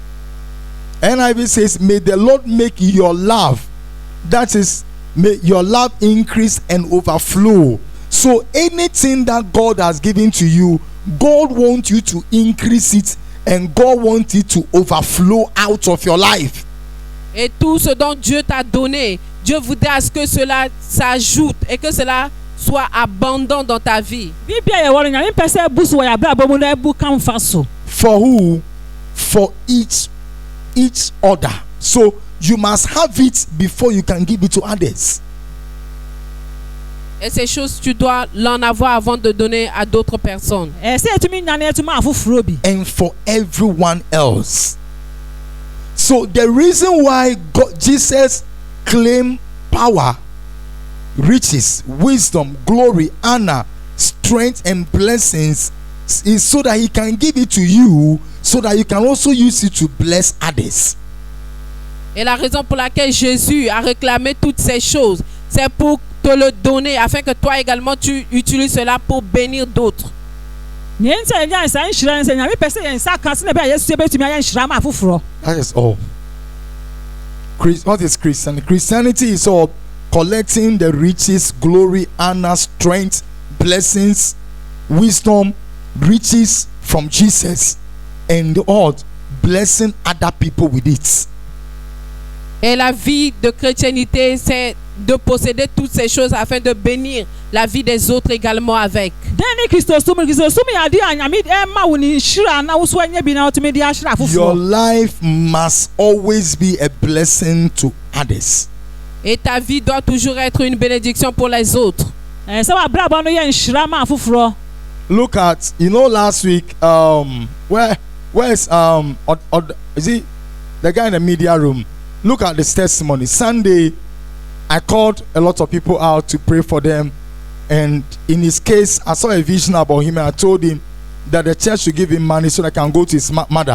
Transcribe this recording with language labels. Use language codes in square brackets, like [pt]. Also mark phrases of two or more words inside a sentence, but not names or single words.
[en] NIV says, may the Lord make your love, that is, may your love increase and overflow. So anything that God has given to you, God wants you to increase it, and God wants it to overflow out of your life. [fr] Et tout ce dont Dieu t'a donné, Dieu voudrait à ce que cela s'ajoute et que cela soit abondant dans ta vie. [ak] bibia yɛwɔ no nyame pɛ sɛ ɛbu so wɔ yɛ abrabɔ mu na ɛbu kamfa so. [en] For who? For each other. So you must have it before you can give it to others. [fr] Et ces choses, tu dois l'en avoir avant de donner à d'autres personnes. [ak] ɛsɛ yɛtumi nya ne yɛtumi afoforɔ bi. [en] And for everyone else. So the reason why Jesus claimed power, riches, wisdom, glory, honor, strength, and blessings is so that he can give it to you, so that you can also use it to bless others. [fr] Et la raison pour laquelle Jésus a réclamé toutes ces choses, c'est pour te le donner afin que toi également tu utilises cela pour bénir d'autres. [ak] nea nti a yɛnya nsa nhyira no sɛ nyame pɛ sɛ yɛn nsa ka se na bɛa yɛsu yɛbɛtumi ayɛ nhyira ma afoforɔ. [en] That is all. What is Christianity? Christianity is all collecting the riches, glory, honor, strength, blessings, wisdom, riches from Jesus, and all blessing other people with it. [fr] Et la vie de chrétienté, c'est de posséder toutes ces choses afin de bénir la vie des autres également avec. [ak] dɛn ne kristosum yɛ ade a nyame ɛma wo ne nhyira na wo so anya bi na wotumi de ahyira [en] Your [ak] afoforɔ. [en] life must always be a blessing to others. [fr] Et ta vie doit toujours être une bénédiction pour les autres. [ak] Sɛ w'abrabɔ no yɛ nhyira ma afoforɔ. [en] Look at, last week, where's is he the guy in the media room? Look at this testimony. Sunday, I called a lot of people out to pray for them, and in his case, I saw a vision about him, and I told him that the church should give him money so that I can go to his mother.